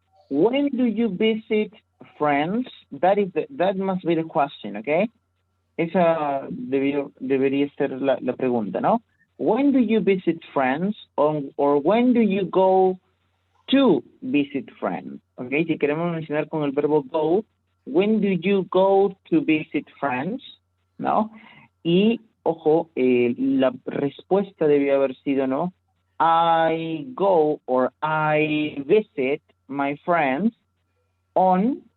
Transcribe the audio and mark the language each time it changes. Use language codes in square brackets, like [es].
[en] When do you visit friends? That must be the question, okay? [es] Esa debería ser la pregunta, ¿no? [en] When do you visit friends or when do you go to visit friends? Okay, si queremos mencionar con el verbo go, when do you go to visit friends? ¿No? [es] Y, ojo, la respuesta debió haber sido, ¿no? [en] I go or I visit my friends on